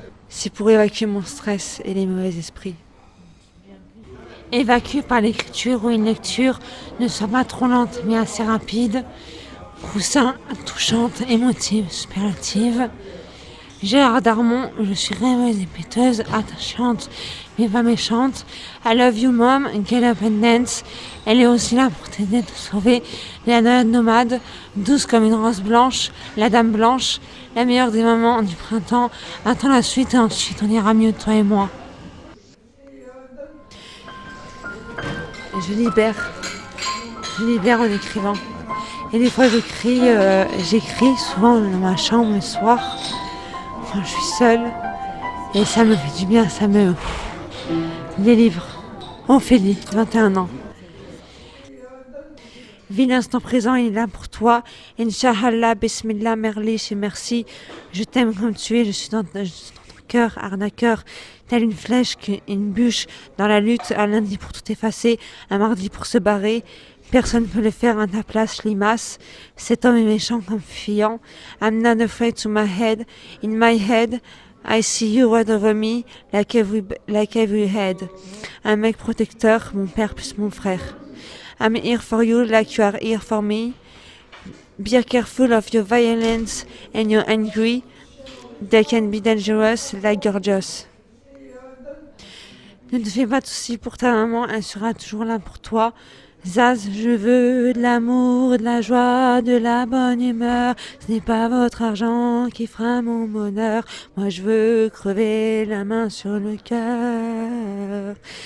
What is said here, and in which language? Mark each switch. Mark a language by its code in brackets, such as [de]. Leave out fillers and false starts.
[fr] C'est pour évacuer mon stress et les mauvais esprits. Évacuer par l'écriture ou une lecture ne soit pas trop lente, mais assez rapide. Poussin, touchante, émotive, superlative. Gérard Darmon, je suis rêveuse et péteuse, attachante, mais pas méchante. [en] I love you mom, get up and dance. [fr] Elle est aussi là pour t'aider à te sauver. La noyade nomade, douce comme une rose blanche, la dame blanche, la meilleure des moments du printemps. Attends la suite et ensuite on ira mieux toi et moi. Je libère en écrivant. Et des fois j'écris souvent dans ma chambre le soir, quand je suis seule. Et ça me fait du bien, ça me délivre. Ophélie, 21 ans. Vis l'instant présent, il est là pour toi. Inch'Allah, Bismillah, Merlich et merci. Je t'aime comme tu es, je suis dans ton cœur, arnaqueur. Telle une flèche, une bûche dans la lutte, un lundi pour tout effacer, un mardi pour se barrer. Personne ne peut le faire à ta place, limace. Cet homme est méchant comme fuyant. [en] I'm not afraid to my head. In my head, I see you right over me, like every head. [fr] Un mec protecteur, mon père plus mon frère. [en] I'm here for you like you are here for me. Be careful of your violence and your angry. They can be dangerous like gorgeous. [fr] Ne te fais pas de soucis pour ta maman, elle sera toujours là pour toi. Zaz, je veux de l'amour, de la joie, de la bonne humeur. Ce n'est pas votre argent qui fera mon bonheur. Moi je veux crever la main sur le cœur.